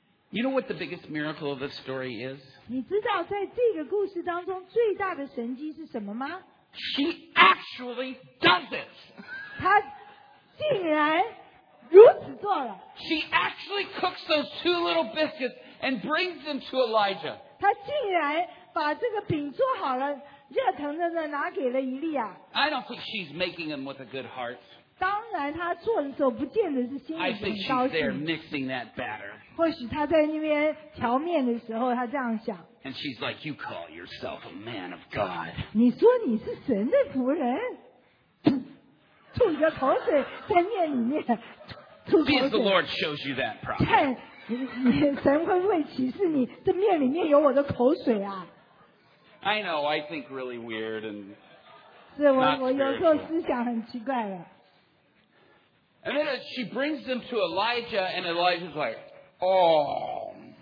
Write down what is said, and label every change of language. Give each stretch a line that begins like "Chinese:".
English: You know what the biggest miracle of this story is? She actually does it.
Chinese: 她竟然如此做了.
English: She actually cooks those two little biscuits and brings them to Elijah.
Chinese: 她竟然把这个饼做好了，热腾腾的拿给了以利亚.
English: I don't think she's making them with a good heart.
Chinese: 当然她做的时候不见得是心里很高兴.
English: I think she's there mixing that batter.
Chinese: 或许她在那边调面的时候她这样想.
English: And she's like, you call yourself a man of God.
Chinese: 你说你是神的仆人? 吐一个口水在面里面, 吐口水。
English: See if the Lord shows you that prophet.
Chinese: 神会启示你, 这面里面有我的口水啊。
English: I know, I think really weird and
Chinese: 是我,
English: not
Chinese: 我有时候思想很奇怪的。
English: And then she brings them to Elijah, and Elijah's like, oh.